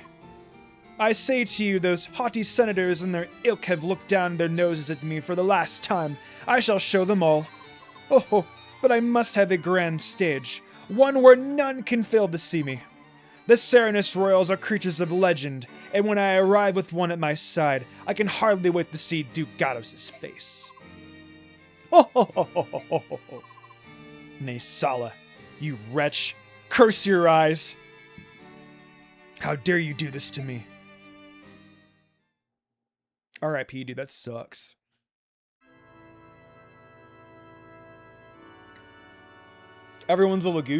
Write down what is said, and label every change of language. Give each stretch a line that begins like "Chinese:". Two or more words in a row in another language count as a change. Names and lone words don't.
English: I say to you, those haughty senators and their ilk have looked down their noses at me for the last time. I shall show them all. Oh, but I must have a grand stage, one where none can fail to see me. The Serenus Royals are creatures of legend, and when I arrive with one at my side, I can hardly wait to see Duke Gatos' face. Ho ho ho ho ho ho ho ho. Nay, Sala, you wretch, curse your eyes! How dare you do this to me? R.I.P., dude, that sucks. Everyone's a Laguz.